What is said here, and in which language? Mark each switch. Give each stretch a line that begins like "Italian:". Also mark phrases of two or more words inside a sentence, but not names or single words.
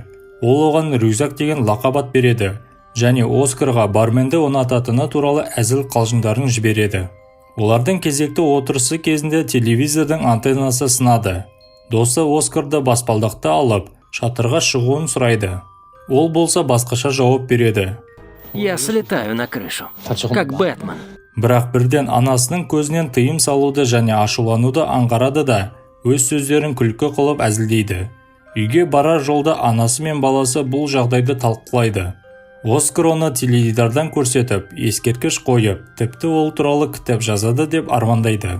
Kazakh: Ол оған рюкзак деген лақап береді және Оскарға барменді ұнататыны туралы әзіл қалжыңдарын жібереді. Олардың кезекті отырысы кезінде телевизордың антеннасы сынады. Досы Оскарды баспалдақты алып, шатырға шығуын сұрайды. Ол болса басқаша жауап береді.
Russian: Я слетаю на крышу, как Бэтмен.
Kazakh: Бірақ бірден анасының көзінен тыйым салуды және ашулануды аңғарады да, өз сөздерін күлкі қылып әзілдейді. Үйге барар жолда анасы мен баласы бұл жағдайды талқылайды. Оскар оны теледидардан көрсетіп, ескерткіш қойып, тіпті ол туралы кітап жазады деп армандайды.